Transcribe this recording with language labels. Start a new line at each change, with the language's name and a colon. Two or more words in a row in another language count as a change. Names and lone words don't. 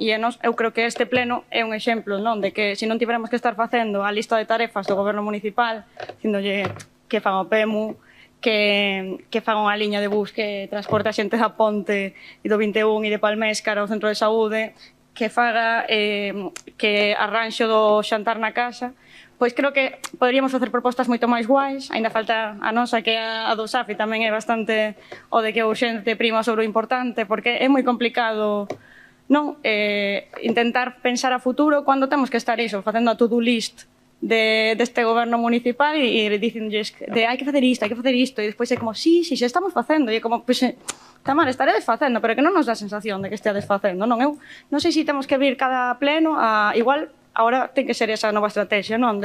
Galician: E eu creo que este pleno é un exemplo, non? De que se non tiveremos que estar facendo a lista de tarefas do goberno municipal, dicíndolle que fan o PEMU, que fan unha liña de bus que transporta a xente da Ponte e do 21 e de Palmés cara ao centro de saúde, que faga que arranxo do xantar na casa, pois creo que poderíamos facer propostas moito máis guais. Ainda falta a nosa, que a do SAFI tamén é bastante o de que o urxente prima sobre o importante, porque é moi complicado non intentar pensar a futuro cando temos que estar iso, facendo a
English: to-do list
Galician: deste goberno municipal e dicínlles de hai que facer isto, e despois é como, sí, se estamos facendo, e é como, pois, Tamara, estaredes facendo, pero que non nos dá a sensación de que esteades facendo, non? Eu non sei se temos que vir cada pleno a, igual, agora ten que ser esa nova estrategia, non?